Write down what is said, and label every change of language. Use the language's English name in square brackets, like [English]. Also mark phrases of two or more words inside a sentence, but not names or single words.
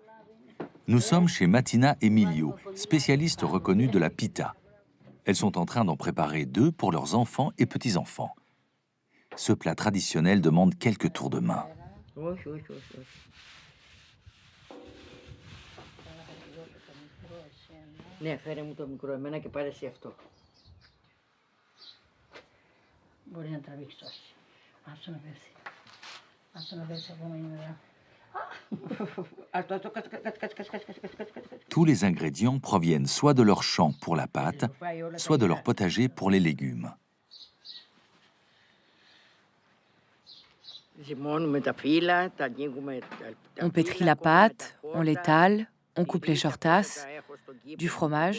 [French] Nous sommes chez Matina Emilio, spécialiste reconnue de la pita. Elles sont en train d'en préparer 2 pour leurs enfants et petits-enfants. Ce plat traditionnel demande quelques tours de main. [Greek] Ναι, φέρε μου το μικρό, εμένα και πάρε εσύ αυτό. Μπορεί να τραβήξει τόσο. Άσο να πέσει. Άσο να πέσει ακόμα είναι μετά. [French] Tous les ingrédients proviennent soit de leur champ pour la pâte, soit de leur potager pour les légumes. On pétrit la pâte, on l'étale, on coupe les shortas, du fromage.